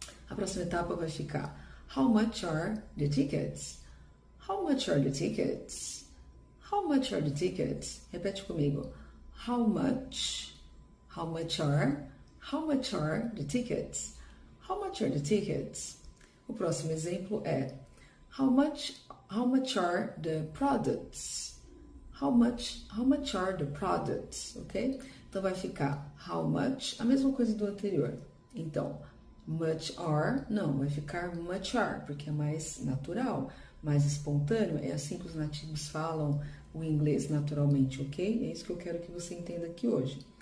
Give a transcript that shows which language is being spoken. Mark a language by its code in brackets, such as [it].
[pt] A próxima etapa vai ficar [en] how much are the tickets? How much are the tickets? How much are the tickets? [pt] Repete comigo, [en] how much are the tickets? How much are the tickets? [pt] O próximo exemplo é [en] how much are the products? How much are the products? Ok? [pt] Então vai ficar how much, a mesma coisa do anterior. Então, much are, não, vai ficar much are, porque é mais natural, mais espontâneo. É assim que os nativos falam o inglês naturalmente, ok? É isso que eu quero que você entenda aqui hoje.